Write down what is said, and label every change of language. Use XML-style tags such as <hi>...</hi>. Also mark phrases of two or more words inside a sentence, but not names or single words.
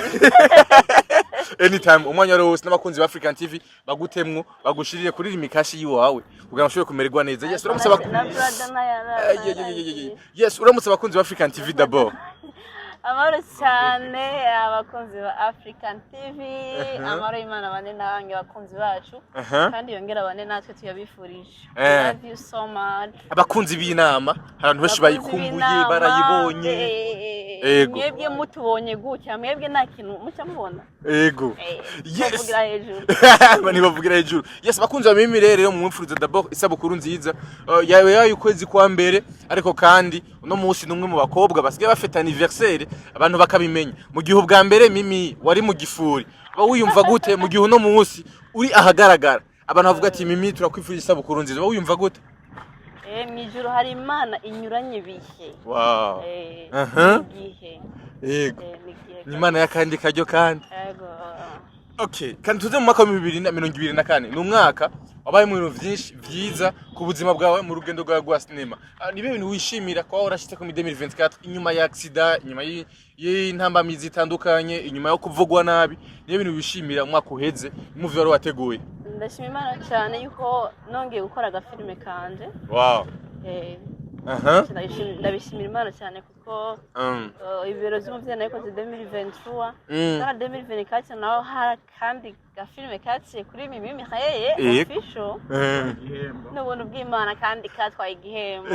<rn>anytime umwanya wose n'abakunzi ba African TV bagutemwo bagushirire kuri imikashi yiwawe kugira ngo ushobore kumererwa neza yes uramutse yes uramutse abakunzi ba African TV d'abord amaro cyane abakunzi ba African TV amaro Imana bane nabange abakunzi bacu kandi yongera bane natwe tuyabifurije</rn> <en>love you so much</en> <rn>abakunzi b'inama abantu benshi bayikumbuye barayibonye mwebwe mutubonye gutya mwebwe nta kintu muca mubona ego yes bavugira hejuru bani bavugira hejuru yes bakunze Mimi rero mu mfuriza d'abord isabukuru nziza yawe y'ukwezi kwa mbere ariko kandi uno munsi numwe mu bakobwa basigaye bafite anniversaire abantu bakabimenya mu gihe ubwa mbere Mimi wari mu gifuri ba wiyumva gute mu gihe uno munsi uri ahagaragara abantu bavuga ati Mimi turakwifuriza isabukuru nziza ba wiyumva gute mwijuru hari imana inyuranye bihe wow gihe yego ni imana yakandi kajyo kandi yego okay kandi tuze mu mwaka wa 2024 ni umwaka wabaye mu bintu byinshi byiza ku buzima bwawe mu rugendo rwawe rwa cinema ni ibintu wishimira kwa urashitse ku 2024 inyuma ya accident inyuma y'intambamizi zitandukanye inyuma yo kuvugwa nabi ni ibintu wishimira umwaka uheze mu vyo wari wateguye ndashima imana cyane yuko nongeye gukora agafilme kanje wow ndabishimira imana cyane kuko ibiro by'umuvyeyi nayikoze 2023 na 2024 naho hari kandi gafilme kaciye kuri Mimi Mihaye official n'ubuntu bw'imana kandi katwaye igihembo</rn>